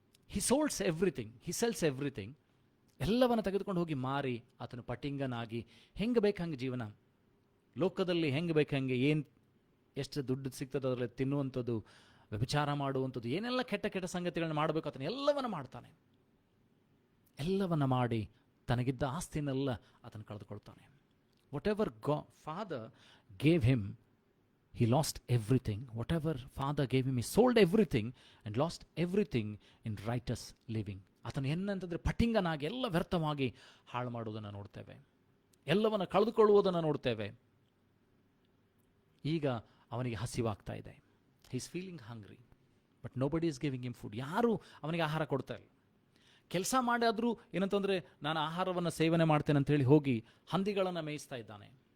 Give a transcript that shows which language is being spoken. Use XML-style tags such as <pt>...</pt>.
<en>He solds everything, he sells everything.</en> <kn>ಎಲ್ಲವನ್ನು ತೆಗೆದುಕೊಂಡು ಹೋಗಿ ಮಾರಿ ಆತನು ಪಟಿಂಗನಾಗಿ ಹೆಂಗೆ ಬೇಕಂಗೆ ಜೀವನ, ಲೋಕದಲ್ಲಿ ಹೆಂಗೆ ಬೇಕಂಗೆ, ಎಷ್ಟು ದುಡ್ಡು ಸಿಗ್ತದೆ ಅದರಲ್ಲಿ ತಿನ್ನುವಂಥದ್ದು, ವ್ಯಭಿಚಾರ ಮಾಡುವಂಥದ್ದು, ಏನೆಲ್ಲ ಕೆಟ್ಟ ಕೆಟ್ಟ ಸಂಗತಿಗಳನ್ನ ಮಾಡಬೇಕು ಆತನು ಎಲ್ಲವನ್ನ ಮಾಡ್ತಾನೆ. ಎಲ್ಲವನ್ನ ಮಾಡಿ ತನಗಿದ್ದ ಆಸ್ತಿನೆಲ್ಲ ಆತನು ಕಳೆದುಕೊಳ್ತಾನೆ.</kn> <en>Whatever father gave him, he lost everything. Whatever father gave him, he sold everything and lost everything in righteous living.</en> <kn>ಆತನು ಏನಂತಂದರೆ ಪಟಿಂಗನಾಗಿ ಎಲ್ಲ ವ್ಯರ್ಥವಾಗಿ ಹಾಳು ಮಾಡುವುದನ್ನು ನೋಡ್ತೇವೆ, ಎಲ್ಲವನ್ನು ಕಳೆದುಕೊಳ್ಳುವುದನ್ನು ನೋಡ್ತೇವೆ. ಈಗ ಅವನಿಗೆ ಹಸಿವಾಗ್ತಾ ಇದೆ.</kn> <en>He is feeling hungry, but nobody is giving him food.</en> <kn>ಯಾರೂ ಅವನಿಗೆ ಆಹಾರ ಕೊಡ್ತಾ ಇಲ್ಲ. ಕೆಲಸ ಮಾಡಾದರೂ ಏನಂತಂದರೆ, ನಾನು ಆಹಾರವನ್ನು ಸೇವನೆ ಮಾಡ್ತೇನೆ ಅಂತೇಳಿ ಹೋಗಿ ಹಂದಿಗಳನ್ನು ಮೇಯಿಸ್ತಾ ಇದ್ದಾನೆ.</kn>